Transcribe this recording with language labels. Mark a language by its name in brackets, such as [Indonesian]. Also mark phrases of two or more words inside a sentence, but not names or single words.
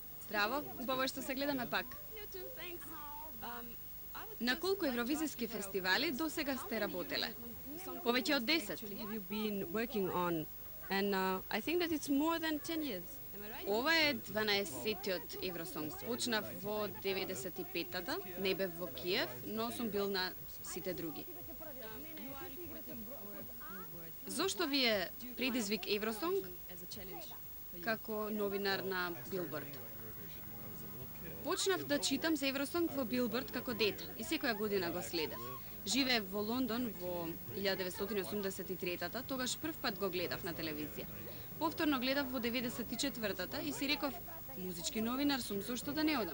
[Macedonian] Здраво, убаво е што се гледаме пак. На колку евровизиски фестивали до сега сте работеле? Повеќе од 10. [English] Have you been working on? And I think that it's more than 10 years. Am I right? [Macedonian] Ова е 12-тиот Евросонг. Почнав во 95-та, не бев во Киев, но сум бил на сите други. Зошто ви е предизвик Евросонг [English] As a challenge. [Macedonian] како новинар на Билборд? Почнав да читам за Евросонг во Билборд како дете и секоја година го следев. Живеев во Лондон во 1983-та, тогаш прв пат го гледав на телевизија. Повторно гледав во 94-та и си реков, музички новинар сум, зошто да не одам?